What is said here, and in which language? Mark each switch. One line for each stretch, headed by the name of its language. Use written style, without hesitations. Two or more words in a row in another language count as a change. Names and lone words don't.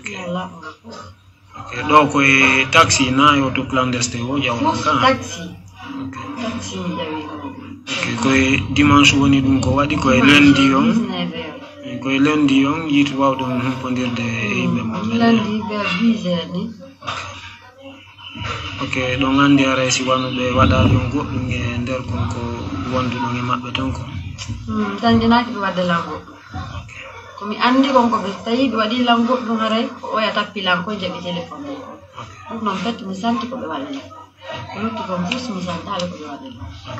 Fula: laɓugal pos ok ɗo koye taxi na yo to clandestin o ƴawɗon ka taxi ok taxi mi ƴawi ok koye dimanche woni ɗum ko waɗi koye lundi on 19 koye lundi on yiiti wawɗum humpodirde e yimɓe mo
French: lundi vers 10 heures ni
Fula: ok ɗon andi aray si wanuɓe waɗa ɗum goɗɗum e nder konko wondu ɗon e maɓɓe ton ko tanjinaki ɓe wadde lan goɗɗum komi andi kon ko ɓe tawi ɓe waɗi lan goɗɗum haray ko oya tappilan koye jaɓi téléphone ɗum noon fatti mi santi ko ɓe waɗi lan ko lutti kon plus mi santale ko ɓe waɗi lan